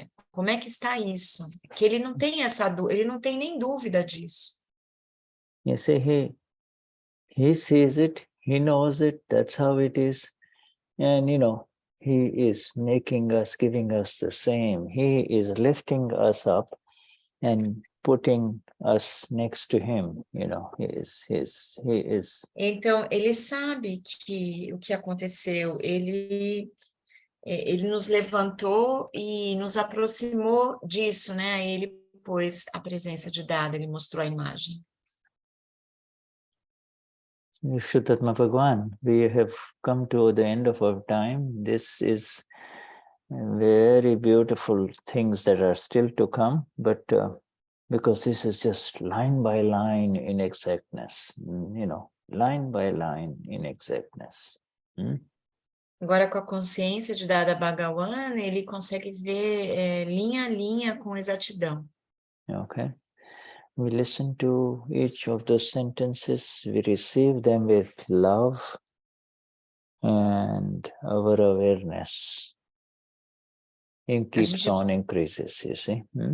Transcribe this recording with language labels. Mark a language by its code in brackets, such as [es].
[pt] Como é que está isso? Que ele não tem ele não tem nem dúvida disso. [en] You see, he sees it, he knows it, that's how it is. And he is making us, giving us the same. He is lifting us up and putting us next to him. He is. [pt] Então, ele sabe que o que aconteceu, ele nos levantou e nos aproximou disso, né? Aí ele pôs a presença de Dada, ele mostrou a imagem. [en] Vishuddhatma Bhagwan, we have come to the end of our time. This is very beautiful things that are still to come, but because this is just line by line in exactness, line by line in exactness. [pt] Agora, com a consciência de Dada Bhagawan, ele consegue ver linha a linha com exatidão. [en] Okay. We listen to each of those sentences, we receive them with love and our awareness. It keeps on increases, you see.